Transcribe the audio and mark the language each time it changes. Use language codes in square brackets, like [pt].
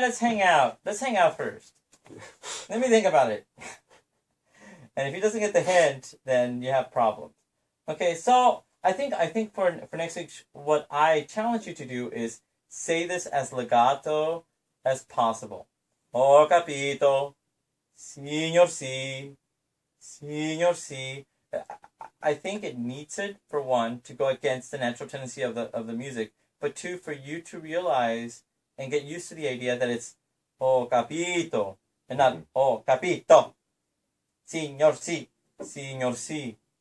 [en] Let's hang out. Let's hang out first. Let me think about it. And if he doesn't get the hint, then you have problems. Okay, so I think for next week, what I challenge you to do is say this as legato as possible. [it] Ho capito, signor sì, signor sì. [en] I think it needs it, for one, to go against the natural tendency of the music, but two, for you to realize and get used to the idea that it's [it] ho capito [en] and not [it] ho capito, signor sì, signor sì.